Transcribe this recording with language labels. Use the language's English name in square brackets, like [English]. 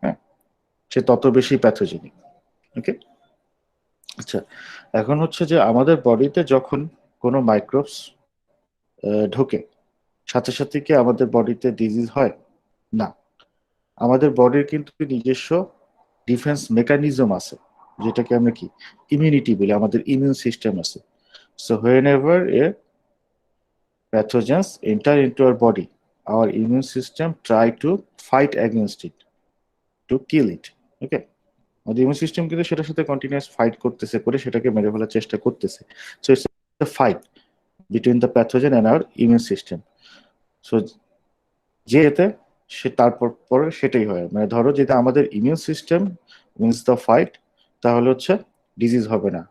[Bangla] হ্যাঁ, সে তত বেশি প্যাথোজেনিক। ওকে, আচ্ছা, এখন হচ্ছে যে আমাদের বডিতে যখন কোনো মাইক্রোবস ঢোকে, সাথে সাথে কি আমাদের বডিতে ডিজিজ হয়? না, আমাদের বডির কিন্তু নিজস্ব ডিফেন্স মেকানিজম আছে, যেটাকে আমরা কি ইমিউনিটি বলি, আমাদের ইমিউন সিস্টেম আছে। [English] So whenever a pathogens enter into our body, our immune system try to fight against it, to kill it. [Bangla] Okay, আমাদের ইমিউন সিস্টেম কিন্তু সেটার সাথে কন্টিনিউয়াস ফাইট করতেছে, করে সেটাকে মেরে ফেলার চেষ্টা করতেছে। [English] So it's a fight between the pathogen and our immune system. [Bangla] So যে এতে সে তারপর পরে সেটাই হয়, মানে ধরো যেটা আমাদের [English] immune system wins the fight, [Bangla] তাহলে হচ্ছে ডিজিজ হবে না।